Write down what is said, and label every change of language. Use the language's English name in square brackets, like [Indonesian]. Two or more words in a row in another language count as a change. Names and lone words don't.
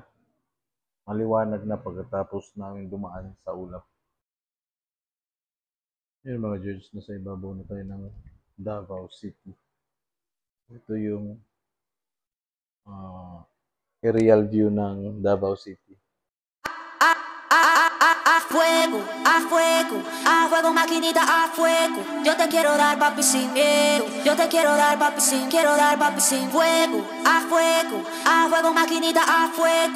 [Filipino] Maliwanag na pagkatapos namin dumaan sa ulap. Yun mga George, nasa ibabaw na tayo ng Davao City. Ito yung aerial view ng Davao City. [Spanish] A fuego, maquinita, a fuego. Yo te quiero dar papi sin miedo. Yo te quiero dar papi sin fuego. A fuego, maquinita, a fuego.